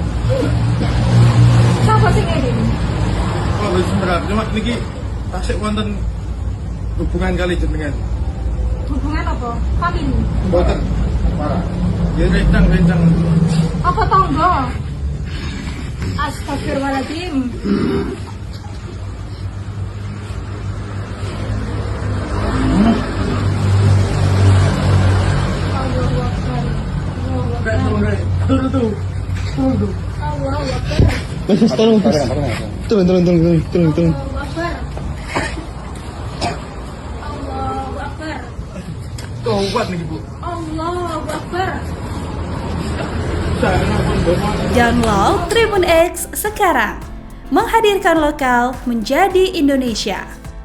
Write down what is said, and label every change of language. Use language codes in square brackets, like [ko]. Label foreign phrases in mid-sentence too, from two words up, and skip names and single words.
[jv] Siapa sing ngene? Kula wis semerap cuma niki tasik wonten hubungan kali jenengan. Hubungan apa? Famili. Mboten. Parah. Ya rencang. Apa tangga? [ar] Astagfirullahaladzim. Allahu Akbar. Allahu Akbar. [jv] Turun. [ar] Allahu Akbar. [jv] Turun. [ar] Allahu Akbar. Allahu Akbar. [jv] Tobat niki Bu. [ar] Allahu Akbar. [id] Download Tribun X sekarang, menghadirkan lokal menjadi Indonesia.